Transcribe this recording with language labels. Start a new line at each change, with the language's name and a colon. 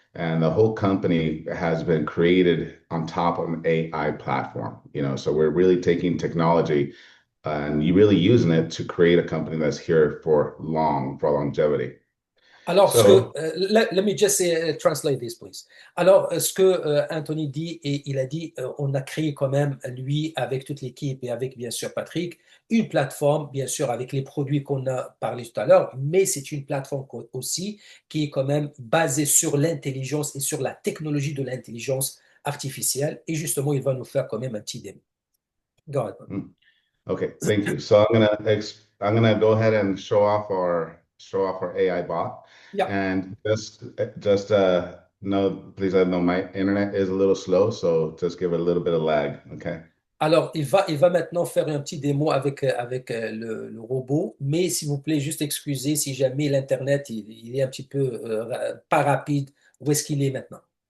English: And the whole company has been created on top of an AI platform, so we're really taking technology and you really using it to create a company that's here for longevity.
French: Alors,
English: So, let me just translate this, please.
French: Alors, ce que Anthony dit, et il a dit, on a créé quand même, lui, avec toute l'équipe et avec, bien sûr, Patrick, une plateforme, bien sûr, avec les produits qu'on a parlé tout à l'heure, mais c'est une plateforme aussi qui est quand même basée sur l'intelligence et sur la technologie de l'intelligence artificielle. Et justement, il va nous faire quand même un petit démo.
English: Go ahead. mm, okay, thank you. So I'm gonna go ahead and show off our AI bot, Yeah. and just know, please know my internet is a little slow, so just give it a little bit of lag. Okay.
French: Alors, il va maintenant faire un petit démo avec le robot, mais s'il vous plaît, juste excusez si jamais l'Internet il est un petit peu pas rapide. Où est-ce qu'il est maintenant?